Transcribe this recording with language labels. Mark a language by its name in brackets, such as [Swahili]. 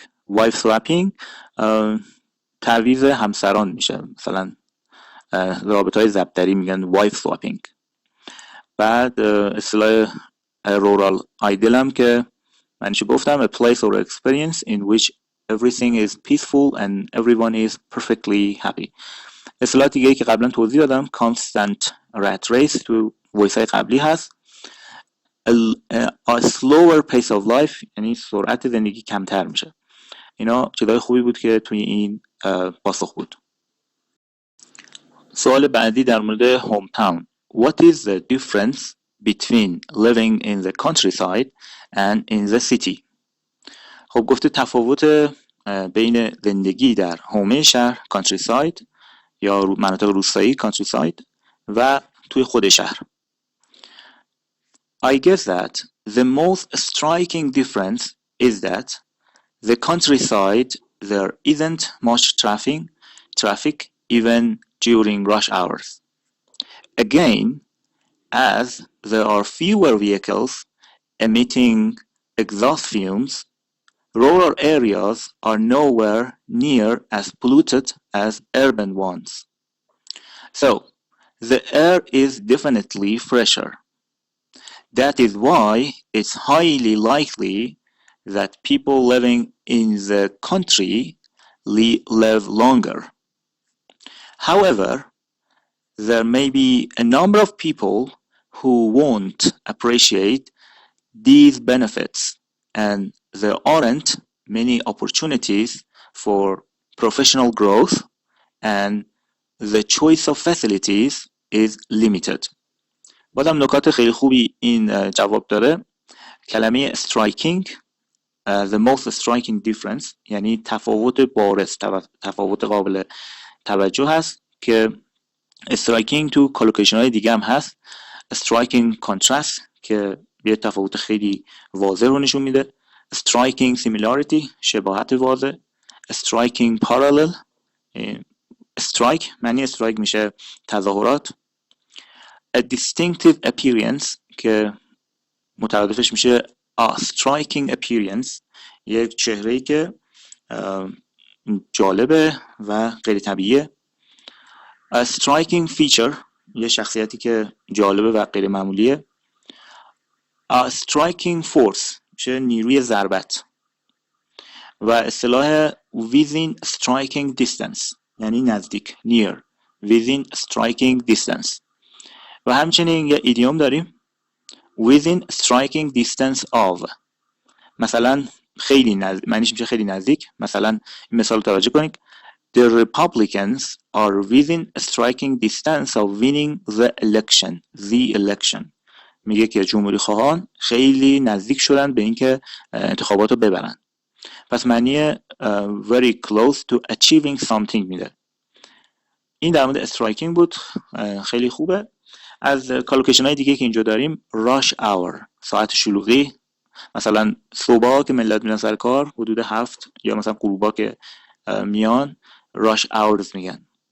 [English] wife swapping [Persian] تعویض همسران میشه، مثلا رابطه‌های ضبطری میگن wife swapping. بعد اصطلاح rural idyll هم که منش گفتم [English] a place or experience in which everything is peaceful and everyone is perfectly happy. [Persian] اصطلاح دیگه که قبلا توضیح دادم [English] constant rat race [Persian] تو وایس های قبلی هست. [English] a slower pace of life [Persian] یعنی سرعت زندگی کمتر میشه. اینا چیزای خوبی بود که توی این پاسخ بود. سوال بعدی در مورد هوم تاون. [English] What is the difference between living in the countryside and in the city? خب گفته تفاوت بین زندگی در حومه شهر countryside یا مناطق روستایی countryside و توی خود شهر. I guess that the most striking difference is that the countryside there isn't much traffic even during rush hours. Again, as there are fewer vehicles emitting exhaust fumes, rural areas are nowhere near as polluted as urban ones. So, the air is definitely fresher. That is why it's highly likely that people living in the country live longer. However, there may be a number of people who won't appreciate these benefits, and there aren't many opportunities for professional growth, and the choice of facilities is limited. [Persian] بازم نکات خیلی خوبی این جواب داره. کلمه striking [English] the most striking difference [Persian] یعنی تفاوت بارز، تفاوت قابل توجه هست که striking تو کالوکیشن های دیگه هم هست. [English] striking contrast [Persian] که یه تفاوت خیلی واضح رو نشون میده. [English] striking similarity [Persian] شباهت واضح. [English] striking parallel [Persian] strike معنی strike میشه تظاهرات. [English] a distinctive appearance [Persian] که مترادفش میشه [English] a striking appearance [Persian] یک چهره‌ای که جالبه و غیر طبیعیه. [English] a striking feature [Persian] یه شخصیتی که جالبه و غیر معمولیه. [English] a striking force [Persian] میشه نیروی ضربت. و اصطلاح [English] within striking distance [Persian] یعنی نزدیک near within striking distance. و همچنین یه ایدیوم داریم [English] within striking distance of [Persian] مثلا خیلی نزدیک، معنیش میشه خیلی نزدیک. مثلا این مثال رو توجه کنید [English] The Republicans are within striking distance of winning the election. [Persian] میگه که جمهوری خواهان خیلی نزدیک شدن به اینکه انتخابات رو ببرن. پس معنی [English] very close to achieving something [Persian] میده. این در مورد striking بود، خیلی خوبه. از کالوکیشن های دیگه که اینجا داریم [English] rush hour [Persian] ساعت شلوغی، مثلا صبح که ملت میرن سر کار حدود 7 یا مثلا غروبا که میان [English] rush hours [Persian] میگن.